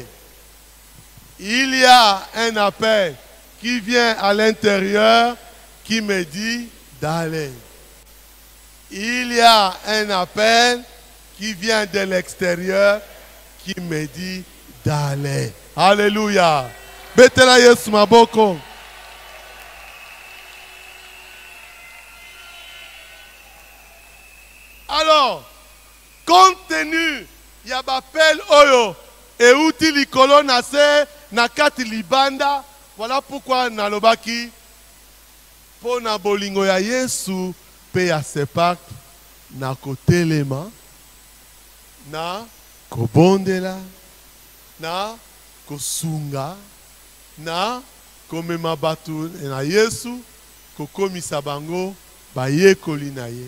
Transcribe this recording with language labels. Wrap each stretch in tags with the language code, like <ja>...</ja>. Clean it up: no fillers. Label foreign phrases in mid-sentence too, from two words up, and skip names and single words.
<fr>Il y a un appel qui vient à l'intérieur qui me dit d'aller. Il y a un appel qui vient de l'extérieur qui me dit d'aller. Alléluia.</fr> <ln>Betela Yesu maboko.</ln> <fr>Alors, compte tenu, il y a appel Oyo et outil</fr> <ln>likolo nase nakati libanda.</ln> <fr>Voilà pourquoi</fr> <ln>nalobaki pona bolingo ya Yesu pe ya sepak na kotelema na kobondela na kosunga na komema batu na Yesu kokomisa bango bayekoli na ye.</ln>